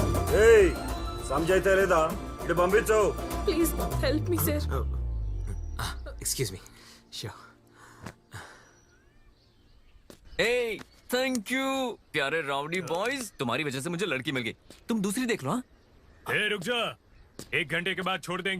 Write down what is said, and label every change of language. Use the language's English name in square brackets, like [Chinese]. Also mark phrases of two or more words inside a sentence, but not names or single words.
[Telugu] ఏయ్ సమజైతే లేదా ఇటు పంపించు [English] Please help me sir. Excuse me sure [Hindi] ए [English] thank you [Hindi] प्यारे [English] rowdy boys, [Hindi] तुम्हारी वजह से मुझे लड़की मिल गई. तुम दूसरी देख लो. हाँ रुक जा, 1 घंटे के बाद छोड़ देंगे.